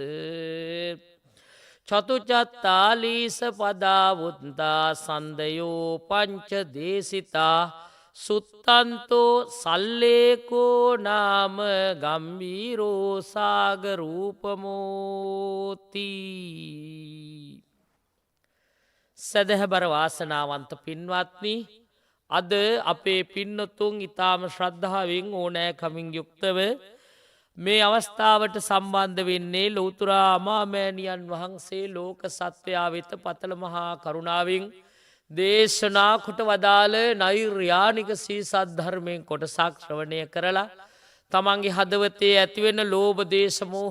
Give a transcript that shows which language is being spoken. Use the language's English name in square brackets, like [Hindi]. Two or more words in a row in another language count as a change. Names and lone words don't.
[Pali] චතුචත්තාලීස පදාවුත්තා සන්දයෝ පංච දේශිතා සුත්තන්තෝ සල්ලේකෝ නාම ගම්බීරෝ සාගරූපමෝති. [Sinhala] සැදැහැබර වාසනාවන්ත පින්වත්නි, අද අපේ පින්නතුන් ඉතාම ශ්‍රද්ධාවෙන් ඕනෑකමින් යුක්තව මේ අවස්ථාවට සම්බන්ධ වෙන්නේ ලෞතුරා අමාමෑණියන් වහන්සේ ලෝක සත්වයා වෙත පතල මහා කරුණාවෙන් දේශනා කොට වදාළ නෛර්යානික සීසත් ධර්මයෙන් කොටසක් ශ්‍රවණය කරලා තමන්ගේ හදවතේ ඇතිවෙන ලෝභ දේශ මෝහ